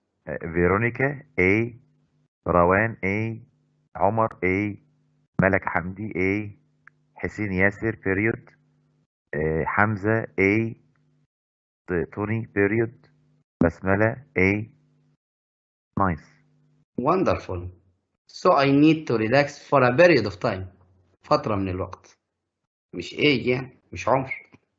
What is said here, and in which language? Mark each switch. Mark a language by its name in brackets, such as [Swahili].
[Arabic] فيرونيكا A، روان A، عمر A، ملك حمدي A، حسين ياسر period، حمزة A، توني period، بسملة A. [English] nice. Wonderful. So I need to relax for a period of time. [Arabic] فترة من الوقت. مش age يعني، مش عمر.